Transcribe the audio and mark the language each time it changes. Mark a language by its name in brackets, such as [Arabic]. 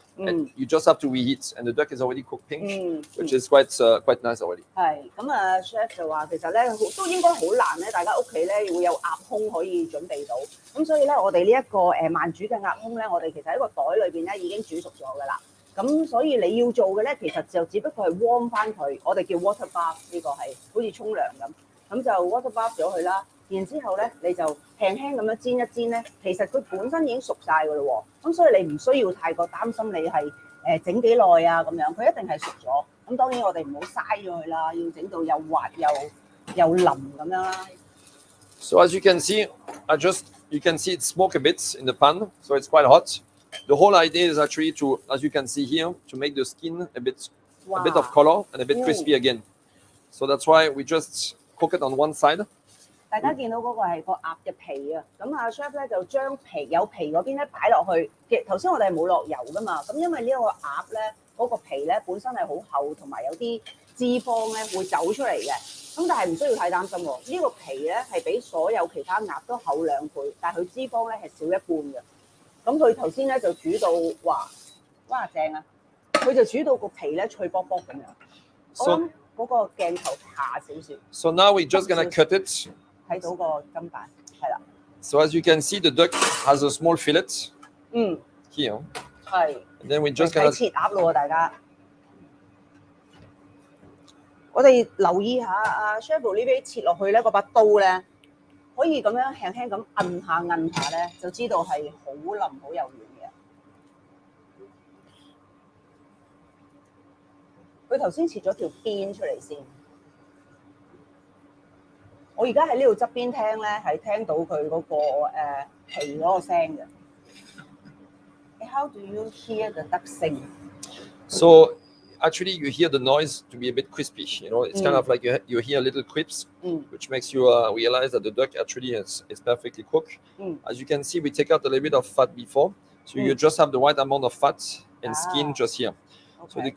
[English] and you just have to reheat, and the duck is already cooked pink, which is quite nice already. [Cantonese] 係咁啊 ，chef 就話其實咧都應該好難咧，大家屋企咧會有鴨胸可以準備到。咁所以咧，我哋呢一個慢煮嘅鴨胸咧，我哋其實喺個袋裏邊咧已經煮熟咗㗎啦。咁所以你要做嘅咧，其實就只不過係 warm 翻佢，我哋叫 water bath 呢個係好似沖涼咁，咁就 water bath 咗佢啦。然之後咧，你就輕輕咁樣煎一煎咧，其實佢本身已經熟晒㗎咯喎。咁所以你唔需要太過擔心你係整幾耐啊咁樣，佢一定係熟咗。咁當然我哋唔好嘥咗佢啦，要整到又滑又腍咁樣啦。 [English] So as you can see, you can see it smoke a bit in the pan, so it's quite hot. The whole idea is actually to, as you can see here, to make the skin a bit of color and a bit crispy again. So that's why we just cook it on one side. [Cantonese] 大家見到嗰個係個鴨嘅皮啊，咁阿 chef 咧就將有皮嗰邊咧擺落去。頭先我哋係冇落油噶嘛，咁因為呢個鴨咧嗰個皮咧本身係好厚，同埋有啲脂肪咧會走出嚟嘅。咁但係唔需要太擔心喎，呢個皮咧係比所有其他鴨都厚2倍，但係佢脂肪咧係少1半嘅。咁佢頭先咧就煮到哇正啊！佢就煮到個皮咧脆卜卜咁樣。我諗嗰個鏡頭下少少。 [English] So now we're just gonna cut it. [Cantonese] 睇到個金版係啦。 [English] So as you can see, the duck has a small fillet. Here. [Cantonese] 係。 [English] And then we just gonna [Cantonese] 切鴨咯，大家。我哋留意下阿 Chef Olivier 切落去咧，嗰把刀咧可以咁樣輕輕咁摁下咧，就知道係好腍好柔軟嘅。佢頭先切咗條邊出嚟先。我而家喺呢度側邊聽咧，係聽到佢嗰個皮嗰個聲嘅。 [English] How do you hear the duck sing? So actually, you hear the noise to be a bit crispy. You know, it's kind of like you hear little crisps, which makes you realize that the duck actually is perfectly cooked. As you can see, we take out a little bit of fat before, so you just have the right amount of fat and skin just here. Okay.